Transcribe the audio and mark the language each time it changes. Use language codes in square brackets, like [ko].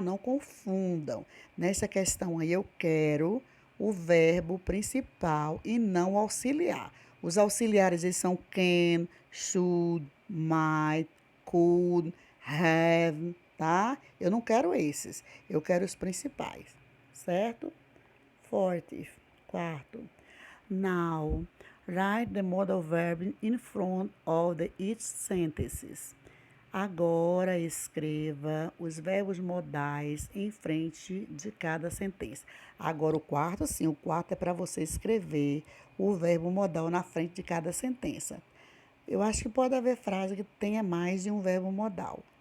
[pt] Não confundam. Nessa questão aí eu quero o verbo principal e não o auxiliar. Os auxiliares eles são can, should, might, could, have, tá? Eu não quero esses. Eu quero os principais, certo? Quarto. [en] Now, write the modal verb in front of the each sentences. [pt] Agora escreva os verbos modais em frente de cada sentença. Agora o quarto, sim, o quarto é para você escrever o verbo modal na frente de cada sentença. Eu acho que pode haver frase que tenha mais de um verbo modal.